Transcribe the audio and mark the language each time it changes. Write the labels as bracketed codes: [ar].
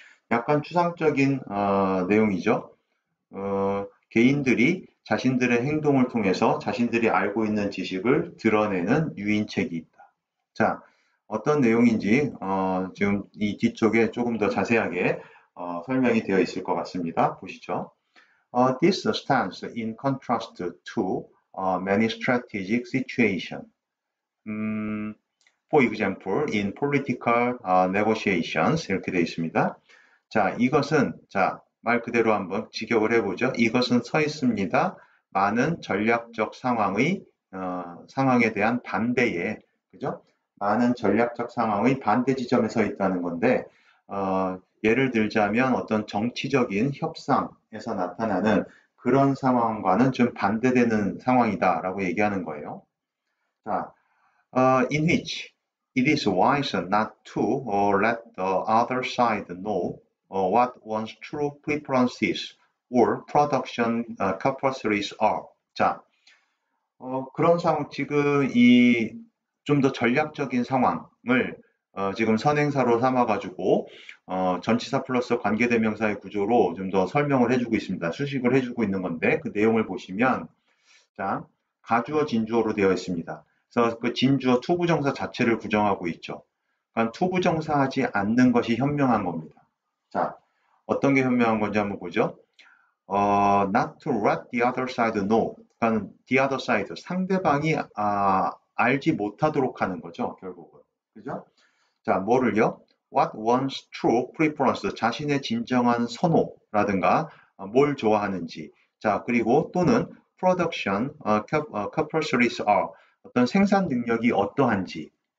[ko] 약간 추상적인 내용이죠. 개인들이 자신들의 행동을 통해서 자신들이 알고 있는 지식을 드러내는 유인책이 있다. 자, 어떤 내용인지 지금 이 뒤쪽에 조금 더 자세하게 설명이 되어 있을 것 같습니다. 보시죠. [en] This stands in contrast to many strategic situations. For example, in political negotiations [ko] 이렇게 되어 있습니다. 자, 이것은 말 그대로 한번 직역을 해보죠. 이것은 서 있습니다. 많은 전략적 상황에 대한 반대에, 그죠? 많은 전략적 상황의 반대 지점에 서 있다는 건데, 예를 들자면 어떤 정치적인 협상에서 나타나는 그런 상황과는 좀 반대되는 상황이다라고 얘기하는 거예요. [en] 자, in which it is wise not to let the other side know what one's true preferences or production capacities are. [ko] 자, 그런 상황, 지금 이 좀 더 전략적인 상황을 지금 선행사로 삼아가지고 전치사 플러스 관계대명사의 구조로 좀 더 설명을 해주고 있습니다. 수식을 해주고 있는 건데 그 내용을 보시면 자, 가주어 진주어로 되어 있습니다. 그래서 그 진주어 투부정사 자체를 부정하고 있죠. 그러니까 투부정사하지 않는 것이 현명한 겁니다. 자, 어떤 게 현명한 건지 한번 보죠. [en] not to let the other side know. [ko] 그러니까 [en] the other side, [ko] 상대방이 알지 못하도록 하는 거죠, 결국은. 그죠? 자, 뭐를요? [en] what one's true preference, [ko] 자신의 진정한 선호라든가 뭘 좋아하는지. 자, 그리고 또는 [en] production capacities are, [ko] 어떤 생산 능력이 어떠한지.